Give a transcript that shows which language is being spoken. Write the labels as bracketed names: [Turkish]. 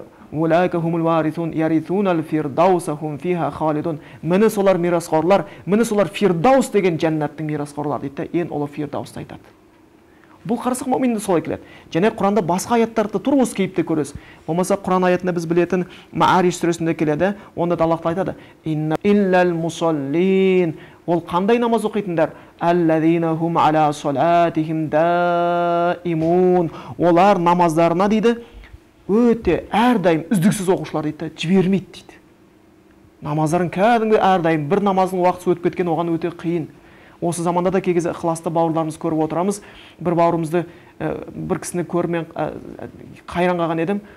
[Arabic] Улайка хумул варисун ярисунал фирдауса хум фиха халидун. [Kazakh] Міне солар мирасқорлар, міне солар фирдаус деген жәннаттың мирасқорлары дейді. Ең ұлы фирдаусты айтады. Бұл қарасақ мүъминді солай келеді. Және Құранда басқа аяттарды тура осы кейіпте көресіз. Болмаса Құран аятында біз білетін Маариш сүресінде келеді. Онда да Аллах айтады: [Arabic] «Инна иллал мусаллин». [Kazakh] Ол қандай намаз оқитындар? [Arabic] Аллазина хум аля салатихим даимун. [Kazakh] Олар намаздарына дейді өте әрдайым үздіксіз оқушылар дейді, жібермейді дейді. Намаздарын кәдімгі әрдайым, бір намаздың уақыты өтіп кеткен, оған өте қиын. Осы заманда да кей кезде ықыласты бауырларымыз көріп отырамыз. Бір бауырымызды бір кісіні көрмен қайран қалған едім.